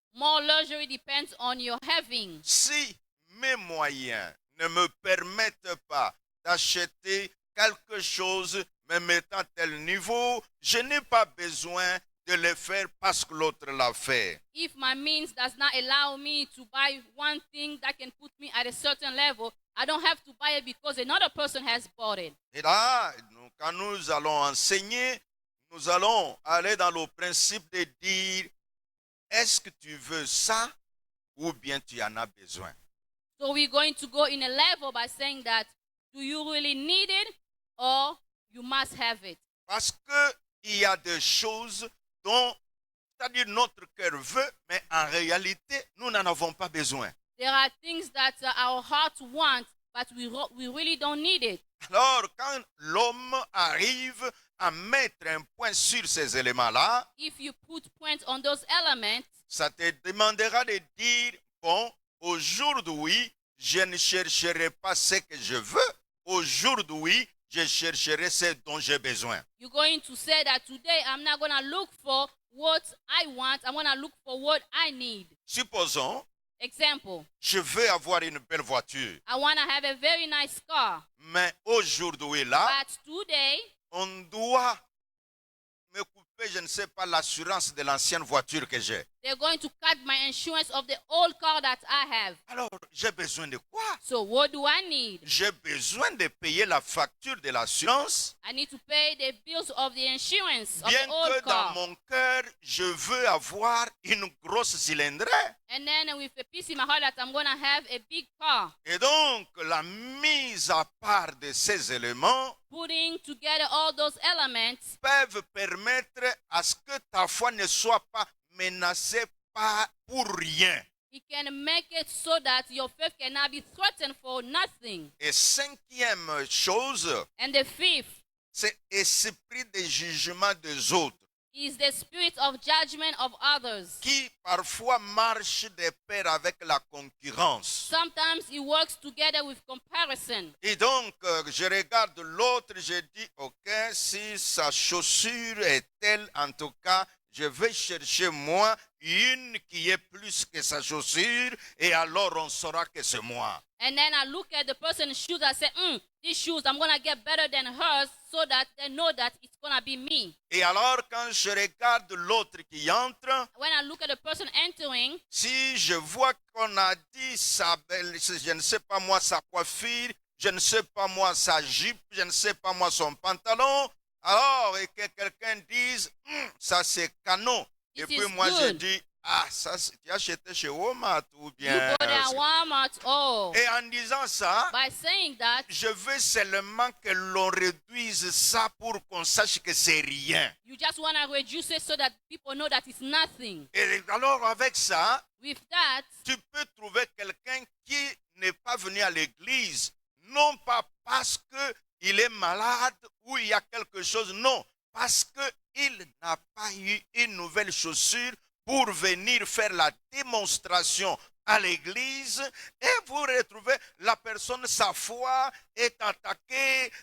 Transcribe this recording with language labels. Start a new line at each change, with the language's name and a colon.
English: More luxury depends on your having.
French: Si mes moyens ne me permettent pas d'acheter quelque chose me mettant à tel niveau, je n'ai pas besoin de le faire parce que l'autre l'a fait.
English: If my means does not allow me to buy one thing that can put me at a certain level, I don't have to buy it because another person has bought it.
French: Et là, quand nous allons enseigner, nous allons aller dans le principe de dire, est-ce que tu veux ça ou bien tu en as besoin?
English: So we're going to go in a level by saying that, do you really need it or you must have it?
French: Parce qu'il y a des choses dont, c'est-à-dire notre cœur veut, mais en réalité, nous n'en avons pas besoin.
English: There are things that our hearts want, but we really don't need it.
French: Alors, quand l'homme arrive à mettre un point sur ces éléments-là,
English: If you put points on those elements,
French: ça te demandera de dire, bon, aujourd'hui, je ne chercherai pas ce que je veux. Aujourd'hui, je chercherai ce dont j'ai besoin.
English: you're going to say that today I'm not going to look for what I want. I'm going to look for what I need.
French: Supposons,
English: Example,
French: je veux avoir une belle voiture.
English: I want to have a very nice car.
French: Mais aujourd'hui, là,
English: But today,
French: on doit me couper, je ne sais pas, l'assurance de l'ancienne voiture que j'ai.
English: they're going to cut my insurance of the old car that I have.
French: Alors, j'ai besoin de quoi?
English: So what do I need?
French: J'ai besoin de payer la facture de l'assurance,
English: I need to pay the bills of the insurance of
French: bien
English: the old
French: que dans
English: car.
French: mon cœur, je veux avoir une grosse cylindrée.
English: And then with a peace in my heart that I'm going to have a big car.
French: Et donc, la mise à part de ces éléments
English: Putting together all those elements
French: peuvent permettre à ce que ta foi ne soit pas menacée pas pour rien.
English: it can make it so that your faith cannot be threatened for nothing.
French: Et cinquième chose,
English: And the fifth
French: c'est l'esprit de jugement des autres
English: is the spirit of judgment of others.
French: qui parfois marche de pair avec la concurrence.
English: Sometimes it works together with comparison.
French: Et donc, je regarde l'autre, je dis, ok, si sa chaussure est telle, en tout cas, je vais chercher moi une qui est plus que sa chaussure, et alors on saura que c'est moi.
English: And then I look at the person's shoes. I say, these shoes, I'm going to get better than hers so that they know that it's going to be me.
French: Et alors, quand je regarde l'autre qui entre,
English: When I look at the person entering,
French: si je vois qu'on a dit sa belle, je ne sais pas moi, sa coiffure, je ne sais pas moi, sa jupe, je ne sais pas moi, son pantalon, alors, et que quelqu'un dise, ça c'est canon. Et
English: It
French: puis
English: is
French: moi, je
English: good.
French: dis, ah, ça, tu as acheté chez Walmart ou
English: you
French: bien.
English: go there at Walmart. Oh,
French: Et en disant ça,
English: by saying that,
French: je veux seulement que l'on réduise ça pour qu'on sache que c'est rien.
English: you just want to reduce it so that people know that it's nothing.
French: Et alors, avec ça,
English: With that,
French: tu peux trouver quelqu'un qui n'est pas venu à l'église, non pas parce qu'il est malade ou il y a quelque chose, non, parce qu'il n'a pas eu une nouvelle chaussure pour venir faire la démonstration à l'église, et vous retrouvez la personne, sa foi est attaquée.